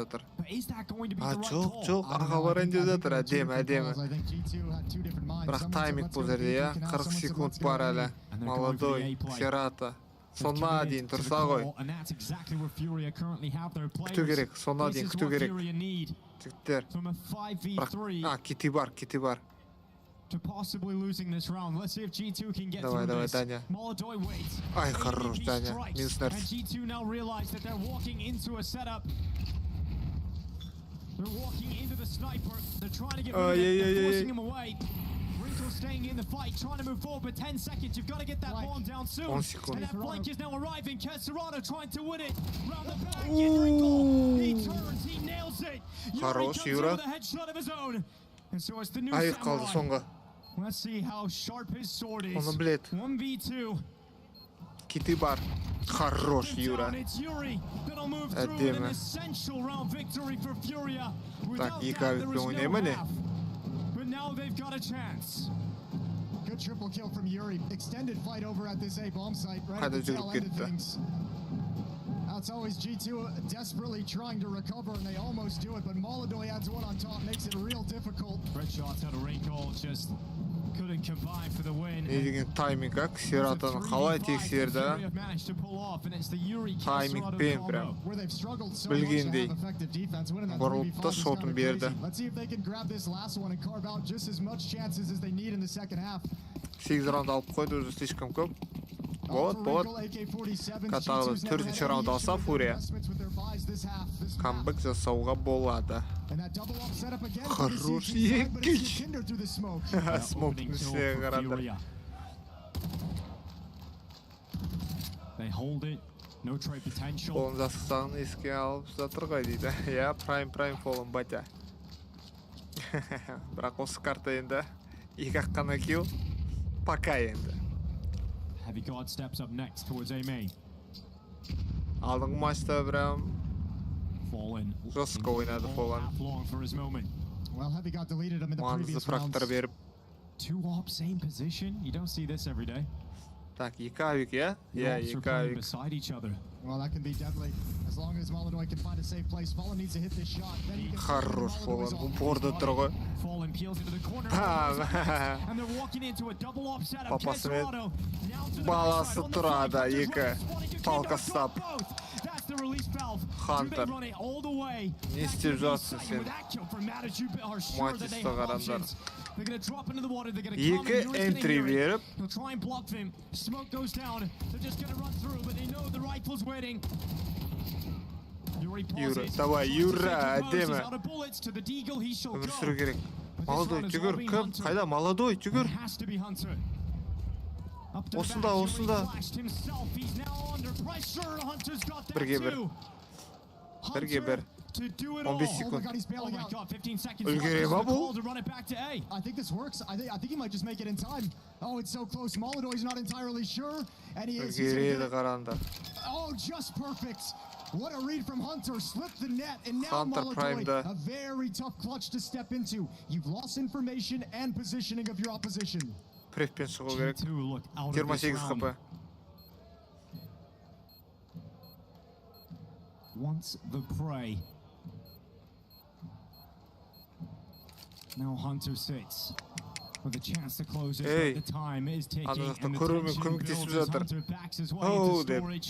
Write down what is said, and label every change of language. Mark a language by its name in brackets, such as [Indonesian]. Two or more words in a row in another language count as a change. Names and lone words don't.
[English] But is that going to be the right call? [Kazakh] Жоқ, аға барайын деп жатыр, әдемі. Бірақ тайминг бұл жерде, я? 40 секунд бар әлі. Молодой, Серата. Сонна дейін тұрса ғой. Күту керек, сонна дейін күту керек. Жігіттер. Кити бар. [English] To possibly losing this round. Let's see if G2 can get [Kazakh] Давай, [English] through this. [Kazakh] Даня. [English] Молодой waits. [Kazakh] Ай, хорош, Даня. Минус [English] And [Kazakh] нерс. [English] G2 now realize that they're walking into a setup. They're walking into the sniper. They're trying to get rid of it. They're forcing him away. Wrinkle staying in the fight, trying to move forward, but 10 seconds. You've got to get that bomb down soon. And that flank is now arriving. Kaspi trying to win it. Round the back, Wrinkle. He turns, he nails it. Yuri comes in with a headshot of his own. And so it's the new [Kazakh] Ай, қалды [English] samurai. [Kazakh] соңғы. [English] Let's see how sharp his sword is. [Kazakh] Оны білет. 1v2. Кити бар. Хорош, Юра. [English] It's Yuri that'll move through an essential round victory for Furia. [Kazakh] Так, [English] Without [Kazakh] екі [English] that, there is [Kazakh] ойнай [English] no [Kazakh] ма не? [English] half. But now they've got a chance. Good triple kill from Yuri. Extended fight over at this A bomb site right at the [Kazakh] Hadi [English] tail [Kazakh] жүріп [English] end of [Kazakh] кетті. [English] things. Now it's always G2 desperately trying to recover, and they almost do it, but Molodoi adds one on top, makes it real difficult. Great shots out of Wrinkle, just couldn't combine for the win. [Kazakh] Не деген тайминг, Ксератаны қалай тексерді? Таймингпен прям білгендей бұрылып та шотын берді. [English] Let's see if they can grab this last one and carve out just as much chances as they need in the second half. [Kazakh] 8 раунд алып қойды, [Russian] уже слишком [Kazakh] көп. Болады. Тағы 4-ші раунд алса Furia камбэк жасауға болады. Хорош екіш. Смоктың үстіне қарандар. Қолын жасықсағын еске алып жатыр ғой дейді. Я, прайм фолын батя. Бірақ осы карта енді 2-ақ қана килл. Пока енді. [English] Heavy Guard steps up next towards A main. [Kazakh] Алдыңғы матчта [Russian] прям жестко [Kazakh] ойнады Fallen. [English] Well, Heavy got deleted him in the [Kazakh] Маңызды [English] previous [Kazakh] фрактар [English] rounds. [Kazakh] беріп. [English] 2 op, same position. You don't see this every day. [Kazakh] Так, 2 авик, я? Я, 2 авик. [English] Beside each other. Well, that can be deadly. As long as Molodoi can find a safe place, Fallen needs to hit this shot. Then he can [Kazakh] Хорош Fallen, упорда тұр ғой. [English] Fallen peels into the corner. And they're walking into a double op setup. [Kazakh] Папасымен баласы тұрады, 2 палка стап. [English] That's the release valve. [Kazakh] Хантер. [English] Do they run it all the way? [Kazakh] Не істеп жатсың сен? Матчта қарандар. [English] They're going to drop into the water. They're going to come in. [Kazakh] 2 энтри беріп. [English] They'll try and block them. Smoke goes down. They're just going to run through, but they know the rifle's waiting. [Kazakh] Юра, давай, Юра, әдемі. Өмір сүру керек. Молодой, жүгір, кім? Қайда, молодой, жүгір. Осында. Бірге бір. 15 секунд. Үлгере ма бұл? [English] I think this works. I think he might just make it in time. Oh, it's so close. Molodoi's not entirely sure. And he is. [Kazakh] Үлгереді қарандар. [English] Oh, just perfect. What a read from Hunter. Slipped the net. And now Hunter Molodoi, primed. a very tough clutch to step into. You've lost information and positioning of your opposition. [Kazakh] Префпен шығу керек. 28 хп. [English] Once the prey. Now Hunter sits with a chance to close it, but the time is ticking and the tension builds as Hunter backs his way into storage.